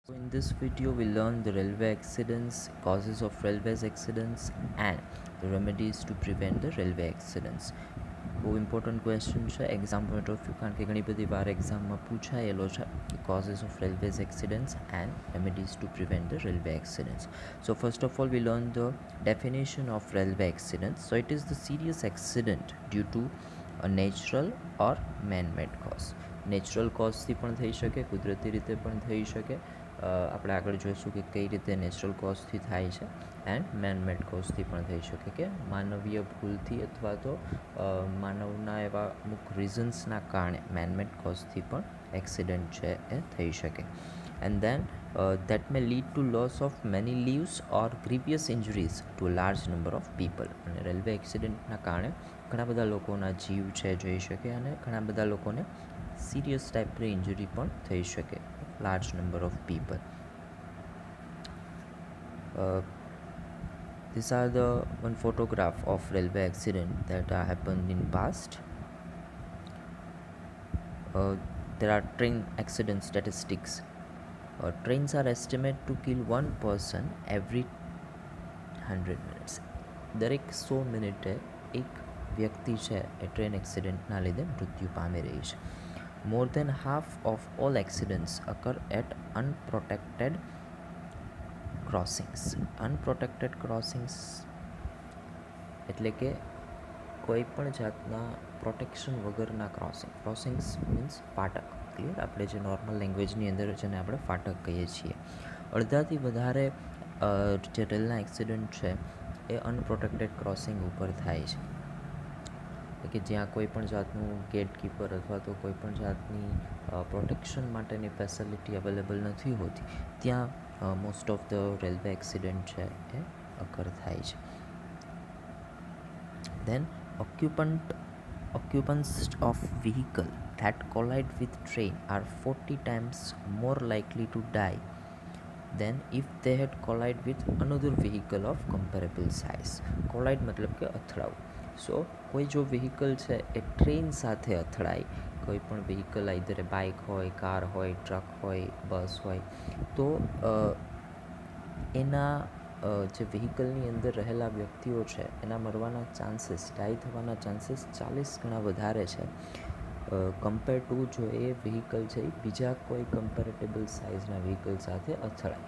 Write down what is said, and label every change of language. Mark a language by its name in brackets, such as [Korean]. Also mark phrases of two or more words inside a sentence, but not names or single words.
[English] In this video, we learn the railway accidents, causes of railway accidents, and the remedies to prevent the railway accidents. [Gujarati] બહુ [English] important question [Gujarati] છે [English] exam point of view, [Gujarati] કારણ કે ઘણી બધી વાર એક્ઝામમાં પૂછાયેલો છે [English] causes of railways accidents and remedies to prevent the railway accidents. So first of all, we learn the definition of railway accidents. So it is the serious accident due to a natural or man-made cause. [Gujarati] નેચરલ કોઝથી પણ થઈ શકે, કુદરતી રીતે પણ થઈ શકે. આપણે આગળ જોઈશું કે કઈ રીતે નેચરલ કોઝથી થાય છે, એન્ડ મેનમેડ કોઝથી પણ થઈ શકે, કે માનવીય ભૂલથી અથવા તો માનવના એવા અમુક રીઝન્સના કારણે મેનમેડ કોઝથી પણ એક્સિડન્ટ છે એ થઈ શકે. [English] and then that may lead to loss of many lives or grievous injuries to a large number of people. [Gujarati] અને રેલવે એક્સિડન્ટના કારણે ઘણા બધા લોકોના જીવ છે જઈ શકે, અને ઘણા બધા લોકોને સિરિયસ ટાઈપની ઇન્જરી પણ થઈ શકે, [English] large number of people. These are the one photograph of railway accident that happened in past. There are train accident statistics. Trains are estimated to kill one person every 100 minutes. [Gujarati] દરેક 100 મિનિટે એક વ્યક્તિ છે એ ટ્રેન એક્સિડન્ટના લીધે મૃત્યુ પામી રહી છે. [English] More than half of all accidents occur at unprotected crossings. Unprotected crossings [Gujarati] એટલે કે કોઈ પણ જાતના પ્રોટેક્શન વગરના [English] crossings means [Gujarati] ફાટક. ક્લિયર? આપણે જે નોર્મલ લેંગ્વેજની અંદર જેને આપણે ફાટક કહીએ છીએ. અડધાથી વધારે જે રેલના એક્સિડન્ટ છે એ અનપ્રોટેક્ટેડ ક્રોસિંગ ઉપર થાય છે, કે જ્યાં કોઈ પણ જાતનું ગેટકીપર અથવા તો કોઈ પણ જાતની પ્રોટેક્શન માટેની ફેસિલિટી અવેલેબલ નથી હોતી, ત્યાં [English] most of the railway accident [Gujarati] છે એ અકર થાય છે. [English] Then occupants of vehicle that collide with train are 40 times more likely to die than if they had collide with another vehicle of comparable size. [Gujarati] Collide મતલબ કે અથડાવું. સો કોઈ જો વ્હીકલ છે એ ટ્રેન સાથે અથડાય, કોઈ પણ વ્હીકલ આઈધર બાઇક હોય, કાર હોય, ટ્રક હોય, બસ હોય, તો એના જે વ્હીકલની અંદર રહેલા વ્યક્તિઓ છે એના મરવાના ચાન્સીસ, ડાય થવાના ચાન્સીસ 40 ગણા વધારે છે [English] compare to [Gujarati] જો એ વ્હીકલ છે એ બીજા કોઈ કમ્પેરેટેબલ સાઇઝના વ્હીકલ સાથે અથડાય.